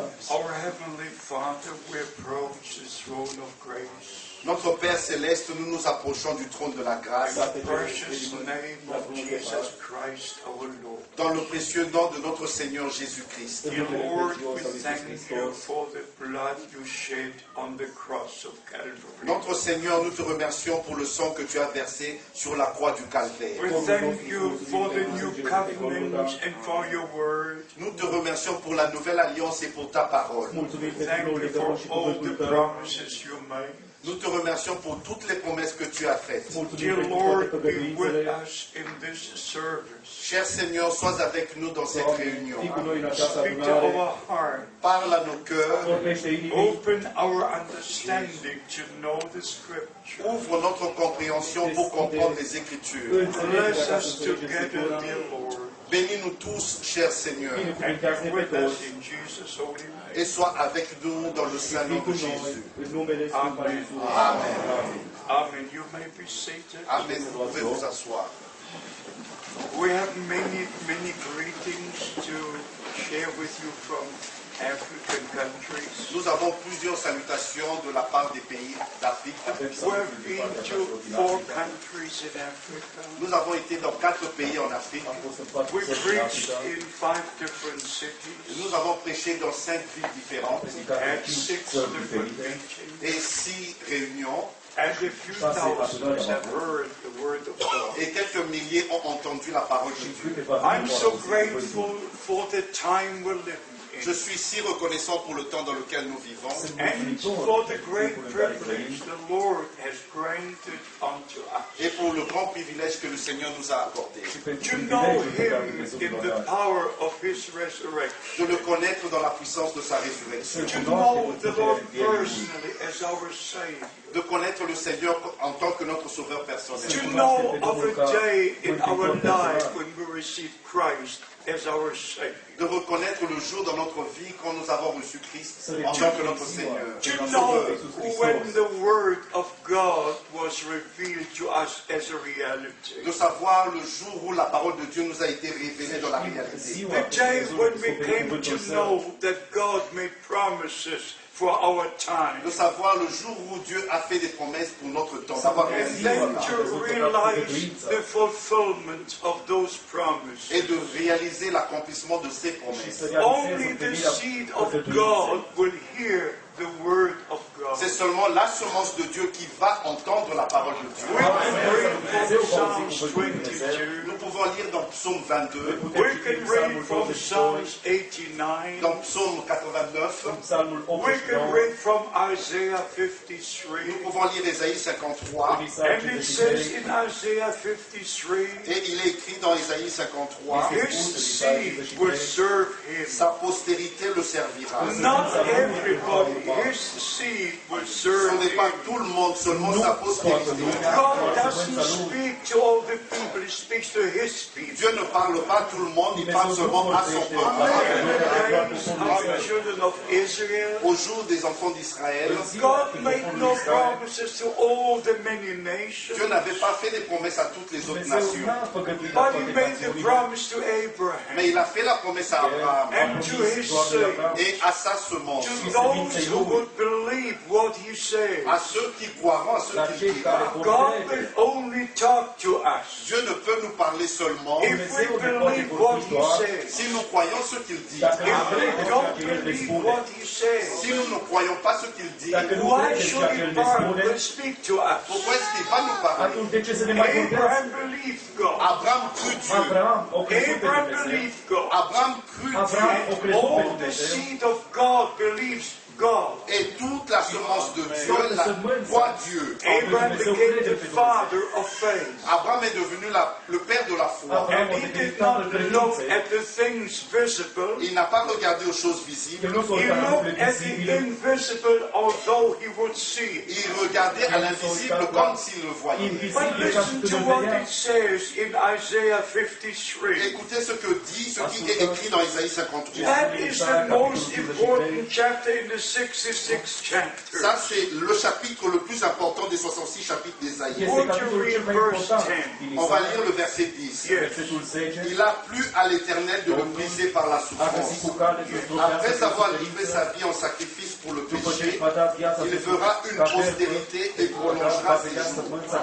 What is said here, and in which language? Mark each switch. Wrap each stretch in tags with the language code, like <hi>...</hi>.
<en>Our Heavenly Father, we approach the throne of grace.</en> <fr>Notre Père Céleste, nous nous approchons du trône de la grâce</fr> <en>Precious name of Jesus Christ our Lord.</en> <fr>dans le précieux nom de notre Seigneur Jésus-Christ.</fr> <en>Dear Lord, we thank you for the blood you shed on the cross of Calvary.</en> <fr>Notre Seigneur, nous te remercions pour le sang que tu as versé sur la croix du Calvaire.</fr> <en>We thank you for the new covenant and for your word.</en> <fr>Nous te remercions pour la nouvelle alliance et pour ta parole.</fr> <en>Thank you for all the promises you made.</en> <fr>Nous te remercions pour toutes les promesses que tu as faites.</fr> <en>Dear Lord, be with us in this service.</en> <fr>Cher Seigneur, sois avec nous dans cette réunion.</fr> <en>Speak to our heart.</en> <fr>Parle à nos cœurs.</fr> <en>Open our understanding to know the Scripture.</en> <fr>Ouvre notre compréhension pour comprendre les Écritures.</fr> <en>Bless us together, dear Lord.</en> <fr>Bénis-nous tous, cher Seigneur.</fr> <en>And be with us in Jesus' holy name.</en> <fr>Et sois avec nous dans le saint nom de Jésus.</fr> <en>Amen.</en> <fr>Amen.</fr> <en>Amen. You may be seated.</en> <fr>Amen. Vous pouvez vous asseoir.</fr> <en>We have many greetings to share with you from African countries.</en> <fr>Nous avons plusieurs salutations de la part des pays d'Afrique.</fr> <en>We've been to 4 countries in Africa.</en> <fr>Nous avons été dans 4 pays en Afrique.</fr> <en>We preached in 5 different cities</en> <fr>Nous avons prêché dans 5 villes différentes</fr> <en>at 6 different meetings.</en> <fr>et 6 réunions.</fr> <en>And a few thousands have heard the word of God.</en> <fr>Et quelques milliers ont entendu la parole de Dieu.</fr> <en>I'm so grateful for the time we're living</en> <fr>Je</fr> <en>in.</en> <fr>suis si reconnaissant pour le temps dans lequel nous vivons</fr> <en>And for the great privilege the Lord has granted unto us.</en> <fr>et pour le grand privilège que le Seigneur nous a accordé.</fr> <en>To know Him in the power of His resurrection.</en> <fr>De le connaître dans la puissance de sa résurrection.</fr> <en>To know the Lord personally as our Savior.</en> <fr>De connaître le Seigneur en tant que notre sauveur personnel.</fr> <en>To know of a day in our life when we receive Christ as our Savior.</en> <fr>De reconnaître le jour dans notre vie quand nous avons reçu Christ en tant que notre Seigneur.</fr> <en>To know when the Word of God was revealed to us as a reality.</en> <fr>De savoir le jour où la parole de Dieu nous a été révélée dans la réalité.</fr> <en>The day when we came to know that God made promises for our time.</en> <fr>De savoir le jour où Dieu a fait des promesses pour notre temps. D'avoir</fr> <en>And</en> <fr>réalisé</fr> <en>then</en> <fr>cela.</fr> <en>to realize the fulfillment of those promises.</en> <fr>Et de réaliser l'accomplissement de ces promesses.</fr> <en>Only the seed of God will hear the word of God. God.</en> <fr>C'est seulement la semence de Dieu qui va entendre la parole de Dieu.</fr> <en>We can read from Psalms 22.</en> <fr>Nous pouvons lire dans Psaume 22,</fr> <en>We can read from Psalms 89.</en> <fr>dans Psaume 89,</fr> <en>We can read from Isaiah 53.</en> <fr>nous pouvons lire Ésaïe 53,</fr> <en>And it says in Isaiah 53,</en> <fr>et il est écrit dans Ésaïe 53,</fr> <en>his seed will serve him.</en> <fr>sa postérité le servira.</fr> <en>Not everybody, his seed will</en> <fr>Ce</fr> <en>serve</en> <fr>n'est pas</fr> <en>him.</en> <fr>tout le monde, seulement sa postérité.</fr> <en>God doesn't speak to all the people, he speaks to his people.</en> <fr>Dieu ne parle pas à tout le monde, il parle seulement à son peuple.</fr> <en>Days of the children of Israel,</en> <fr>Au jour des enfants d'Israël,</fr> <en>God made no promises to all the many nations,</en> <fr>Dieu n'avait pas fait des promesses à toutes les autres nations.</fr> <en>but he made the promise to Abraham</en> <fr>Mais il a fait la promesse à Abraham</fr> <en>and to his seed,</en> <fr>et à sa semence,</fr> <en>to those who would believe what he said.</en> <fr>à ceux qui croiront, à ceux qui dira.</fr> <en>God will only talk to us</en> <fr>Dieu ne peut nous parler seulement</fr> <en>if we believe what he says.</en> <fr>si nous croyons ce qu'il dit.</fr> <en>If we don't believe what he says,</en> <fr>Si nous ne croyons pas ce qu'il dit,</fr> <en>why should he speak to us?</en> <fr>pourquoi est-ce qu'il va nous parler?</fr> <en>Abraham believed God.</en> <fr>Abraham crut Dieu.</fr> <en>Abraham believed God.</en> <fr>Abraham crut Dieu.</fr> <en>All the seed of God believes God.</en> <fr>Et toute la semence de Dieu la croit Dieu.</fr> <en>Abraham became the father of faith.</en> <fr>Abraham est devenu le père de la foi.</fr> <en>And he did not look at the things visible.</en> <fr>Il n'a pas regardé aux choses visibles.</fr> <en>He looked at the invisible, although he would see it.</en> <fr>Il regardait à l'invisible comme s'il le voyait.</fr> <en>But listen to what it says in Isaiah 53.</en> <fr>Écoutez ce qui est écrit dans Isaïe 53.</fr> <en>That is the most important chapter in the 66th chapter.</en> <fr>Ça, c'est le chapitre le plus important des 66 chapitres d'Isaïe.</fr> <en>Would you read verse 10?</en> <fr>On va lire le verset 10.</fr> <en>Yes.</en> <fr>Il a plu à l'Éternel de le briser par la souffrance. Après avoir livré sa vie en sacrifice pour le péché, il fera une postérité et prolongera ses jours.</fr>